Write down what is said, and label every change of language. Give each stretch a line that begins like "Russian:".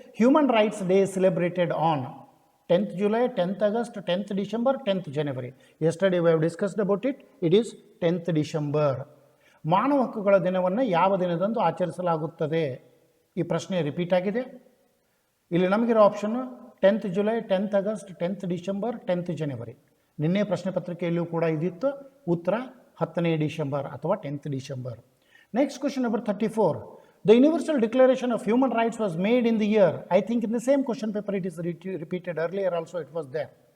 English: Human Rights Day celebrated on 10th July, 10th August, 10th December, 10th January. Yesterday we have discussed about it. It is 10th December.
Kannada: ಮಾನವ ಹಕ್ಕುಗಳ ದಿನವನ್ನು ಯಾವ ದಿನದಂದು ಆಚರಿಸಲಾಗುತ್ತದೆ? ಈ ಪ್ರಶ್ನೆ ರಿಪೀಟ್ ಆಗಿದೆ. ಇಲ್ಲಿ ನಮಗಿರೋ option 10th July, 10th August, 10th December, 10th January. ನಿನ್ನೆ ಪ್ರಶ್ನೆ ಪತ್ರಿಕೆಯಲ್ಲೂ ಕೂಡ ಇದಿತ್ತು. ಉತ್ತರ 10ನೇ ಡಿಸೆಂಬರ್ ಅಥವಾ 10th December.
English: Next question number 34. The Universal Declaration of Human Rights was made in the year. I think in the same question paper it is repeated earlier also it was there.